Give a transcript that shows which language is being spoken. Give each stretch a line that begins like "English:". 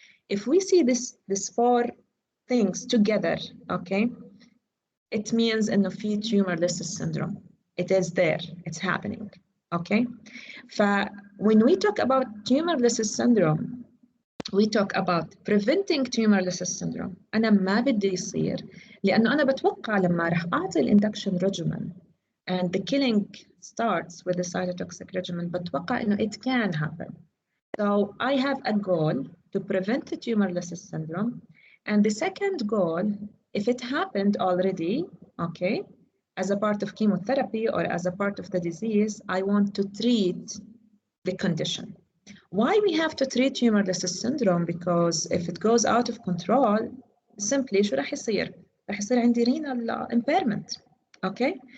English: If we see this four things together, okay? It means
Arabic: إنه في
English: tumor lysis syndrome. It is there, it's happening, okay? When we talk about tumor lysis syndrome, we talk about preventing tumor lysis syndrome.
Arabic: أنا ما بدي يصير لأنه أنا بتوقع لما رح أعطي الإندكشن
English: regimen and the killing starts with the cytotoxic regimen
Arabic: بتوقع إنه
English: it can happen. So I have a goal to prevent the tumor lysis syndrome. And the second goal, if it happened already, okay, as a part of chemotherapy or as a part of the disease, I want to treat the condition. Why we have to treat tumor lysis syndrome? Because if it goes out of control, simply
Arabic: شو رح يصير؟ رح يصير عندي
English: renal impairment, okay?